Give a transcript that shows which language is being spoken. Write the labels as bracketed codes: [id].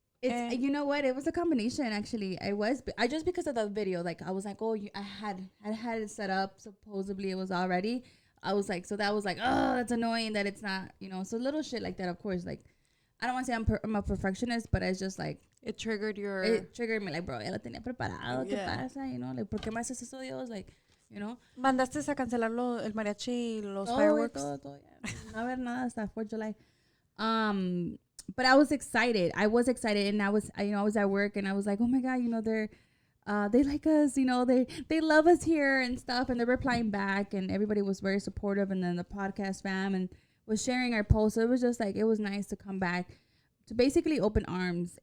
[en] It's you know what, it was a combination actually. I just because of the video, like I was like, oh, I had it set up, supposedly it was already. I was like, so that was like, oh, that's annoying that it's not, you know. So little shit like that, of course. Like I don't want to say I'm a perfectionist, but it's just like it triggered me like, bro, [es] ya lo tenía preparado. ¿Qué pasa? [en] You know, like, [es] ¿por qué me haces eso, Dios? Like, you know. Mandaste a cancelar el mariachi y los fireworks. Todo, yeah. No haber nada hasta [en] 4th of July. But I was excited. And I was at work and I was like, oh my God, you know, they like us, you know, they love us here and stuff. And they're replying back and everybody was very supportive. And then the podcast fam and was sharing our posts. So it was just like, it was nice to come back to basically open arms.